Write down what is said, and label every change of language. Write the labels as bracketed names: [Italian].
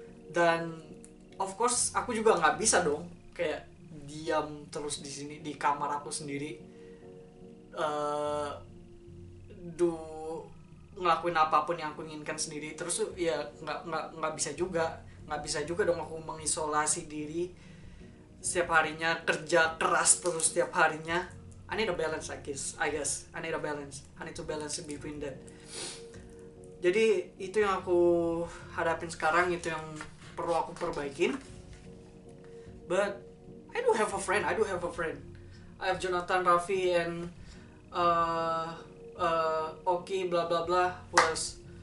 [Indonesian] Dan [English] of course [Indonesian] aku juga nggak bisa dong kayak diam terus di sini di kamar aku sendiri, eh do ngelakuin apapun yang aku inginkan sendiri terus tuh. Ya nggak bisa juga, nggak bisa juga dong aku mengisolasi diri setiap harinya, kerja keras terus setiap harinya. [English] I need a balance, I guess I need a balance, I need to balance between that. [Indonesian] Jadi itu yang aku hadapin sekarang, itu yang perlu aku perbaikin. [English] But I do have a friend. I have Jonathan, Raffi, and uh, Oki, blah blah blah. Who else?